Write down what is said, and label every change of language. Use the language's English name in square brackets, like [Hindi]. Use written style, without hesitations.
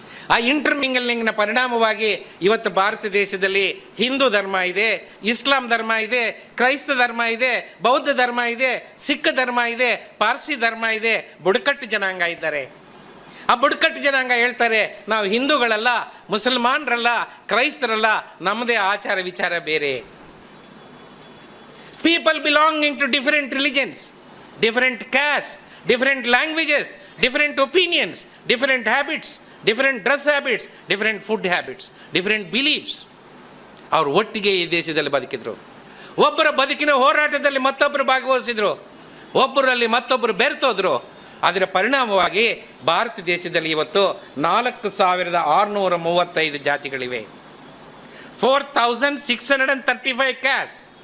[Kannada] ಆ ಇಂಟರ್ಮಿಂಗಲಿಂಗ್ನ ಪರಿಣಾಮವಾಗಿ ಇವತ್ತು ಭಾರತ ದೇಶದಲ್ಲಿ ಹಿಂದೂ ಧರ್ಮ ಇದೆ, ಇಸ್ಲಾಂ ಧರ್ಮ ಇದೆ, ಕ್ರೈಸ್ತ ಧರ್ಮ ಇದೆ, ಬೌದ್ಧ ಧರ್ಮ ಇದೆ, ಸಿಖ್ ಧರ್ಮ ಇದೆ, ಪಾರ್ಸಿ ಧರ್ಮ ಇದೆ, ಬುಡಕಟ್ಟು ಜನಾಂಗ ಇದ್ದಾರೆ. ಆ ಬುಡಕಟ್ಟು ಜನಾಂಗ ಹೇಳ್ತಾರೆ, ನಾವು ಹಿಂದೂಗಳಲ್ಲ, ಮುಸಲ್ಮಾನರಲ್ಲ, ಕ್ರೈಸ್ತರಲ್ಲ, ನಮ್ಮದೇ ಆಚಾರ ವಿಚಾರ ಬೇರೆ. [English] People belonging to different religions, different caste, different languages, different opinions, different habits, different dress habits, different food habits, different beliefs. [Kannada] ಅವರು ಒಟ್ಟಿಗೆ ಈ ದೇಶದಲ್ಲಿ ಬದುಕಿದ್ರು. ಒಬ್ಬರ ಬದುಕಿನ ಹೋರಾಟದಲ್ಲಿ ಮತ್ತೊಬ್ಬರು ಭಾಗವಹಿಸಿದ್ರು, ಒಬ್ಬರಲ್ಲಿ ಮತ್ತೊಬ್ಬರು ಬೆರೆತೋದ್ರು. ಅದರ ಪರಿಣಾಮವಾಗಿ ಭಾರತ ದೇಶದಲ್ಲಿ ಇವತ್ತು 4,635 ಜಾತಿಗಳಿವೆ, 4,635 ಕ್ಯಾಸ್ಟ್.